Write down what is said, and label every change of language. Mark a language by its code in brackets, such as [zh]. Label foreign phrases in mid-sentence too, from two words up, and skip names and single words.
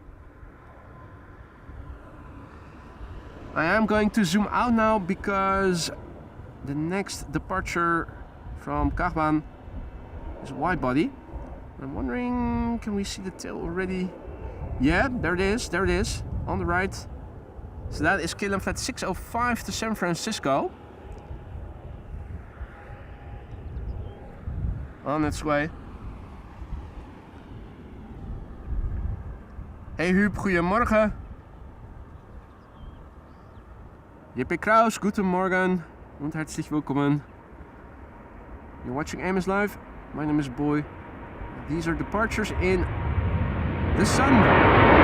[en] I am going to zoom out now because the next departure from Kaagbaan is a wide body. I'm wondering, can we see the tail already? Yeah, there it is, on the right. So that is KLM flight 605 to San Francisco. On its way. [nl] Hey Huub, goedemorgen. [de] JP Kraus, guten Morgen und herzlich willkommen. [en] You're watching Amos Live. My name is Boy. These are departures in the sun.